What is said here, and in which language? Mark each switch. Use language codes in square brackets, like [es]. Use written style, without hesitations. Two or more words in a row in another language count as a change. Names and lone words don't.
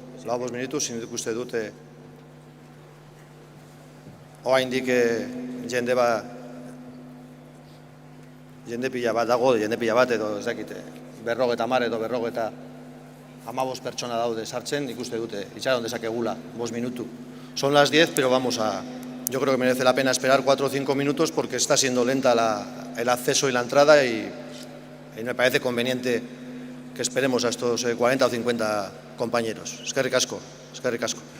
[eu] Lau 5 minutu, zindutuk uste dute oraindik jende pila bat dago, jende pila bat edo ez dakit, 50 edo 55 pertsona daude sartzen, ikuste dute, itxaron dezakegula 5 minutu. [es] Son las 10, pero yo creo que merece la pena esperar 4 o 5 minutos porque está siendo lenta el acceso y la entrada y me parece conveniente que esperemos a estos 40 o 50 compañeros. [eu] Eskerrik asko, eskerrik asko.